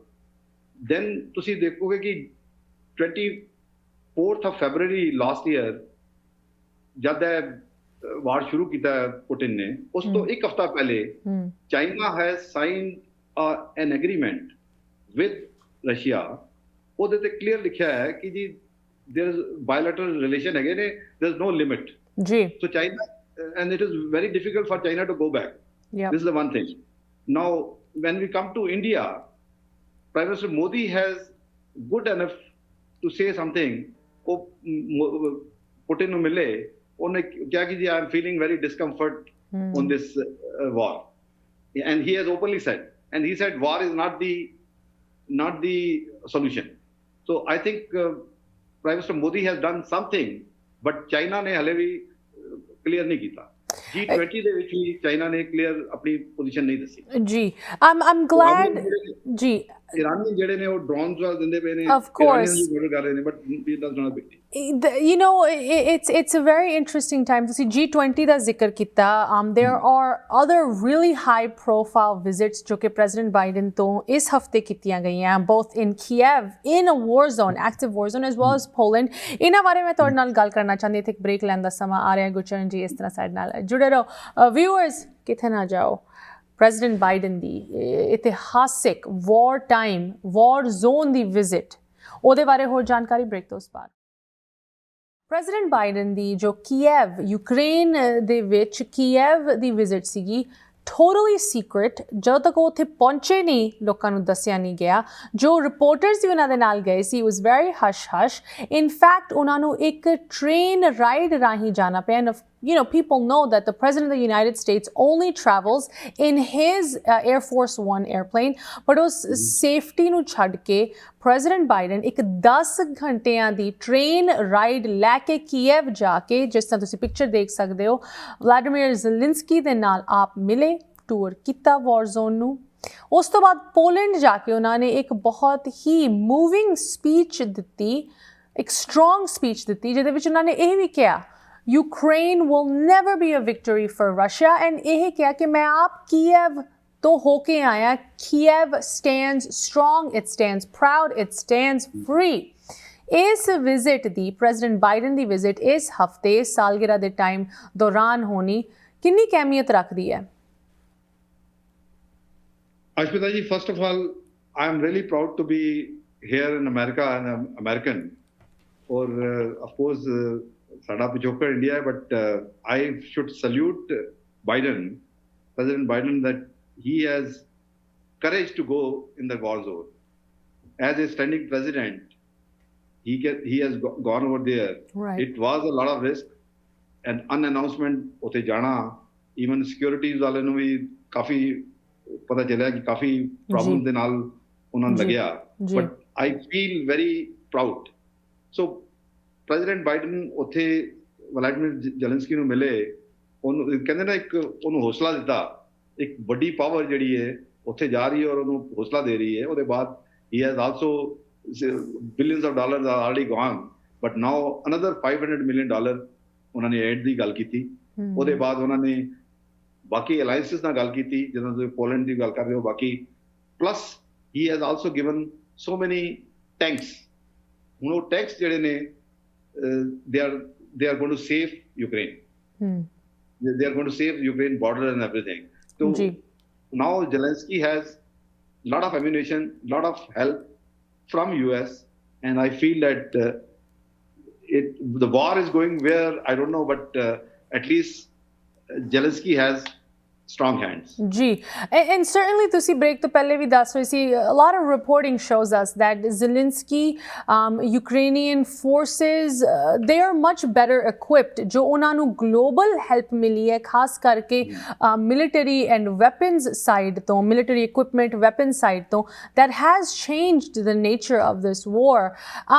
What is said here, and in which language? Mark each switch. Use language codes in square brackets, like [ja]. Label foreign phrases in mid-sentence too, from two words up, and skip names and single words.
[pa] ਦੈਨ ਤੁਸੀਂ ਦੇਖੋਗੇ ਕਿ [en] 24th of February last year [pa] ਜਦ ਇਹ ਵਾਰ ਸ਼ੁਰੂ ਕੀਤਾ ਪੁਟਿਨ ਨੇ, ਉਸ ਤੋਂ ਇੱਕ ਹਫ਼ਤਾ ਪਹਿਲੇ ਚਾਈਨਾ [en] has signed an agreement with Russia. [pa] ਉਹਦੇ ਤੇ ਕਲੀਅਰ ਲਿਖਿਆ ਹੈ ਕਿ ਜੀ [en] there is bilateral relation [pa] ਹੈਗੇ ਨੇ, [en] there is no limit ਜੀ। so China and it is very difficult for China to go back. This is the one thing. Now when we come to India, Prime Minister Modi has good enough to say something. [pa] ਉਹ ਪੁਟਿਨ ਨੂੰ ਮਿਲੇ, ਉਹਨੇ ਕਿਹਾ ਕਿ ਜੀ [en] I am feeling very discomfort on this war, and he has openly said, and he said war is not the solution. So I think Prime Minister Modi has done something, but China [hi] ने हले भी clear नहीं किया। [pa] G20 ਦੇ ਵਿੱਚ ਵੀ ਚਾਈਨਾ ਨੇ ਕਲੀਅਰ ਆਪਣੀ ਪੋਜੀਸ਼ਨ ਨਹੀਂ ਦੱਸੀ ਜੀ। [en] I'm glad ਜੀ [pa] ਇਰਾਨੀ ਜਿਹੜੇ ਨੇ ਉਹ ਡਰੋਨਸ ਵਾਲ ਦਿੰਦੇ ਪਏ ਨੇ, [en] of course [pa] ਇਰਾਨੀ ਕਰ ਰਹੇ ਨੇ, [en] but it does not big. You know, it's a very interesting time to see G20 [pa] ਦਾ ਜ਼ਿਕਰ ਕੀਤਾ। [en] There are other really high profile visits [pa] ਜੋ ਕਿ ਪ੍ਰੈਜ਼ੀਡੈਂਟ ਬਾਈਡਨ ਤੋਂ ਇਸ ਹਫਤੇ ਕੀਤੀਆਂ ਗਈਆਂ, [en] both in Kiev, in a war zone, active war zone, as well as Poland। [pa] ਇਹਨਾਂ ਬਾਰੇ ਮੈਂ ਤੁਹਾਡੇ ਨਾਲ ਗੱਲ ਕਰਨਾ ਚਾਹੁੰਦੀ, ਇੱਥੇ ਇੱਕ ਬ੍ਰੇਕ ਲੈਣ ਦਾ ਸਮਾਂ ਆ ਰਿਹਾ। ਗੁਰਚਰਨ ਜੀ ਇਸ ਤਰ੍ਹਾਂ ਸਾਡੇ ਨਾਲ ਜੁੜੇ ਰਹੋ। ਵਿਊਅਰਸ ਕਿੱਥੇ ਨਾ ਜਾਓ। ਪ੍ਰੈਜ਼ੀਡੈਂਟ ਬਾਈਡਨ ਦੀ ਇਤਿਹਾਸਿਕ [en] war time war zone [pa] ਦੀ ਵਿਜ਼ਿਟ, ਉਹਦੇ ਬਾਰੇ ਹੋਰ ਜਾਣਕਾਰੀ ਬ੍ਰੇਕ ਤੋਂ ਬਾਅਦ। ਪ੍ਰੈਜ਼ੀਡੈਂਟ ਬਾਈਡਨ ਦੀ ਜੋ ਕੀਵ ਯੂਕਰੇਨ ਦੇ ਵਿੱਚ ਕੀਵ ਦੀ ਵਿਜ਼ਿਟ ਸੀਗੀ, [en] totally secret, [pa] ਜਦੋਂ ਤੱਕ ਉਹ ਉੱਥੇ ਪਹੁੰਚੇ ਨਹੀਂ ਲੋਕਾਂ ਨੂੰ ਦੱਸਿਆ ਨਹੀਂ ਗਿਆ। ਜੋ ਰਿਪੋਰਟਰਸ ਵੀ ਉਹਨਾਂ ਦੇ ਨਾਲ ਗਏ ਸੀ, [en] was very hush hush. in fact [pa] ਉਹਨਾਂ ਨੂੰ ਇੱਕ [en] train ride [pa] ਰਾਹੀਂ ਜਾਣਾ ਪਿਆ। [en] You know, people know that the President of the United States only travels in his Air Force One airplane, but [pa] ਉਸ safety ਨੂੰ ਛੱਡ ਕੇ President Biden ਇੱਕ 10 ਘੰਟਿਆਂ ਦੀ [en] train ride [pa] ਲੈ ਕੇ ਕੀਵ ਜਾ ਕੇ, ਜਿਸ ਤਰ੍ਹਾਂ ਤੁਸੀਂ ਪਿਕਚਰ ਦੇਖ ਸਕਦੇ ਹੋ, ਵਲਾਡੀਮੀਰ ਜ਼ੈਲੈਂਸਕੀ ਦੇ ਨਾਲ ਆਪ ਮਿਲੇ, ਟੂਰ ਕੀਤਾ [en] war zone [pa] ਨੂੰ। ਉਸ ਤੋਂ ਬਾਅਦ ਪੋਲੈਂਡ ਜਾ ਕੇ ਉਹਨਾਂ ਨੇ ਇੱਕ ਬਹੁਤ ਹੀ [en] moving speech [pa] ਦਿੱਤੀ, ਇੱਕ [en] strong speech [pa] ਦਿੱਤੀ, ਜਿਹਦੇ ਵਿੱਚ ਉਹਨਾਂ ਨੇ ਇਹ ਵੀ ਕਿਹਾ [en] Ukraine will never be a victory for Russia, and [pa] ਇਹ ਕਿਹਾ ਕਿ ਮੈਂ ਆਪ ਕੀਵ ਤੋਂ ਹੋ ਕੇ ਆਇਆ। [en] Kiev stands strong, it stands proud, it stands free। [pa] ਇਸ ਵਿਜ਼ਿਟ ਦੀ, ਪ੍ਰੈਜ਼ੀਡੈਂਟ ਬਾਈਡਨ ਦੀ ਵਿਜ਼ਿਟ ਇਸ ਹਫਤੇ ਸਾਲਗਿਰਾ ਦੇ ਟਾਈਮ ਦੌਰਾਨ ਹੋਣੀ ਕਿੰਨੀ ਅਹਿਮੀਅਤ ਰੱਖਦੀ ਹੈ? [en] Aashmeeta ji, first of all, I am really proud to be here in America and I'm American, or of course [pa] ਸਾਡਾ ਪਿਛੋਕੜ ਇੰਡੀਆ ਹੈ, [en] but I should salute President Biden, that he has courage to go in the war zone. As a standing president, he has gone over there. Right. It was a lot of risk and unannouncement [pa] ਉੱਥੇ ਜਾਣਾ, [en] even securities [pa] ਵਾਲੇ ਨੂੰ ਵੀ ਕਾਫੀ ਪਤਾ ਚੱਲਿਆ ਕਿ ਕਾਫੀ ਪ੍ਰੋਬਲਮ ਦੇ ਨਾਲ ਉਹਨਾਂ ਨੂੰ ਲੱਗਿਆ, [en] but I feel very proud. [pa] So ਪ੍ਰੈਜ਼ੀਡੈਂਟ ਬਾਈਡਨ ਉੱਥੇ ਵਲਾਡੀਮੀਰ ਜ਼ੈਲੈਂਸਕੀ ਨੂੰ ਮਿਲੇ, ਉਹਨੂੰ ਕਹਿੰਦੇ ਨਾ ਇੱਕ ਉਹਨੂੰ ਹੌਸਲਾ ਦਿੱਤਾ। ਇੱਕ ਵੱਡੀ ਪਾਵਰ ਜਿਹੜੀ ਹੈ ਉੱਥੇ ਜਾ ਰਹੀ ਹੈ ਔਰ ਉਹਨੂੰ ਹੌਸਲਾ ਦੇ ਰਹੀ ਹੈ। ਉਹਦੇ ਬਾਅਦ [en] he has also billions of dollars are already gone, but now another $500 million [pa] ਉਹਨਾਂ ਨੇ ਐਡ ਦੀ ਗੱਲ ਕੀਤੀ। ਉਹਦੇ ਬਾਅਦ ਉਹਨਾਂ ਨੇ ਬਾਕੀ ਅਲਾਇੰਸਿਸ ਨਾਲ ਗੱਲ ਕੀਤੀ, ਜਦੋਂ ਤੁਸੀਂ ਪੋਲੈਂਡ ਦੀ ਗੱਲ ਕਰ ਰਹੇ ਹੋ, ਬਾਕੀ ਪਲੱਸ [en] he has also given so many tanks। [pa] ਹੁਣ ਉਹ ਟੈਂਕਸ ਜਿਹੜੇ ਨੇ [en] they are going to save Ukraine. They are going to save Ukraine border and everything. So now Zelensky has a lot of ammunition, lot of help from US, and I feel that the war is going where I don't know, but at least Zelensky has strong hands. [pa] Ji, [en] and certainly [pa] ਤੁਸੀਂ break ਤੋਂ ਪਹਿਲੇ ਵੀ ਦੱਸ ਰਹੇ ਸੀ, [en] a lot of reporting shows us that Zelensky, Ukrainian forces, they are much better equipped। [pa] ਜੋ ਉਹਨਾਂ ਨੂੰ [en] global help [pa] ਮਿਲੀ ਹੈ, ਖਾਸ ਕਰਕੇ [en] military and weapons side ਤੋਂ, military equipment, weapons side ਤੋਂ, that has changed the nature of this war।